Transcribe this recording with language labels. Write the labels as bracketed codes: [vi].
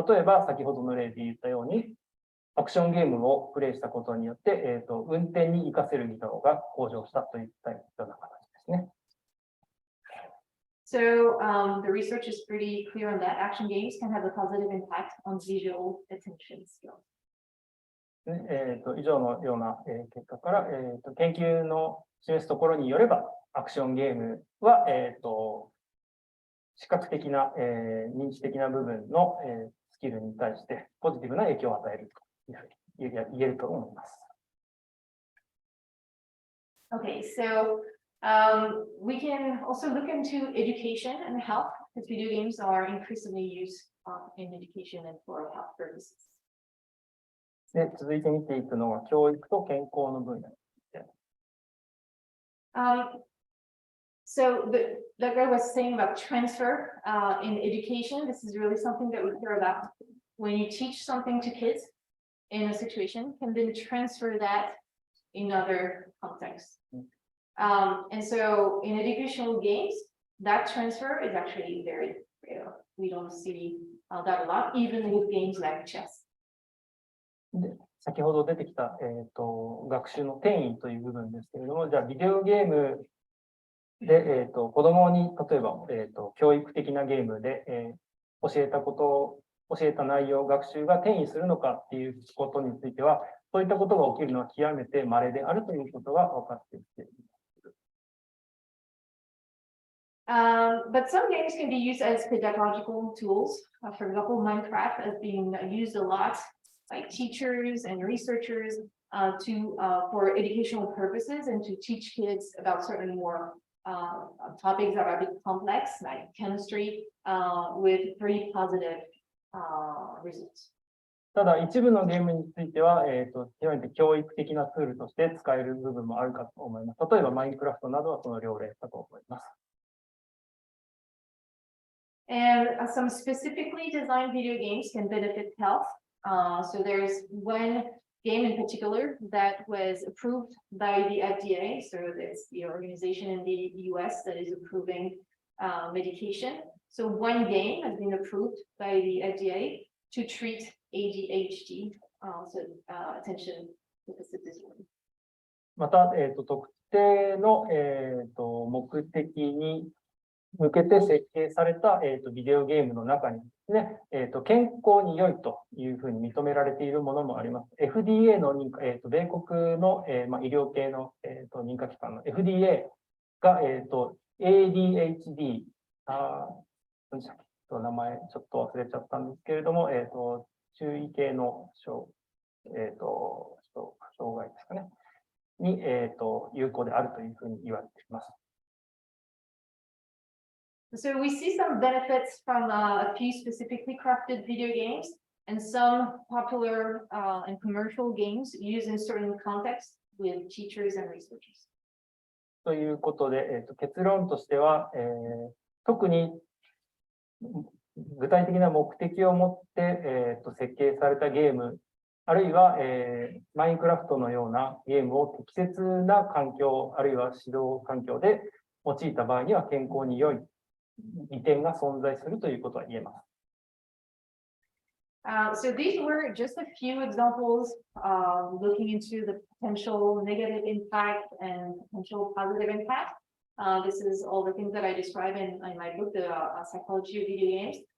[ja] 例えば、先ほどの例で言ったように、アクションゲームをプレイしたことによって、運転に活かせる技能が向上したといったような形ですね。 [en] So the research is pretty clear on that. Action games can have a positive impact on visual attention skills. [ja] 以上のような結果から、研究の示すところによれば、アクションゲームは、視覚的な、認知的な部分の、スキルに対してポジティブな影響を与えるというふうに言えると思います。 [en] Okay, so we can also look into education and health, because video games are increasingly used in education and for health purposes. [ja] で、続いて見ていくのは教育と健康の分野。 [en] So like I was saying about transfer in education, this is really something that we hear about. When you teach something to kids in a situation, can then transfer that in other contexts. And so in educational games, that transfer is actually very rare. We don't see that a lot, even with games like chess. [ja] で、先ほど出てきた、学習の転移という部分ですけれども、じゃあビデオゲームで、子供に例えば、教育的なゲームで、教えた内容、学習が転移するのかっていうことについては、そういったことが起きるのは極めて稀であるということが分かってきています。 [en] But some games can be used as pedagogical tools. For example, Minecraft has been used a lot by teachers and researchers for educational purposes and to teach kids about certain more topics that are a bit complex, like chemistry, with pretty positive results. [ja] ただ、一部のゲームについては、極めて教育的なツールとして使える部分もあるかと思います。例えば、マインクラフトなどはその両例だと思います。 [en] And some specifically designed video games can benefit health. So there's one game in particular that was approved by the FDA. So it's the organization in the US that is approving medication. So one game has been approved by the FDA to treat ADHD, so attention deficit disorder. [ja] また、特定の、目的に向けて設計された、ビデオゲームの中にですね、健康に良いというふうに認められているものもあります。 FDA の認可、米国の、医療系の、認可機関の FDA が、ADHD、名前ちょっと忘れちゃったんですけれども、注意系の障害ですかね、に、有効であるというふうに言われています。 [en] So we see some benefits from a few specifically crafted video games and some popular and commercial games used in certain contexts with teachers and researchers. [ja] ということで、結論としては、特に具体的な目的を持って、設計されたゲーム、あるいは、マインクラフトのようなゲームを適切な環境、あるいは指導環境で用いた場合には健康に良い利点が存在するということは言えます。 [en] So these were just a few examples looking into the potential negative impact and potential positive impact. This is all the things that I describe in my book, The Psychology of Video Games.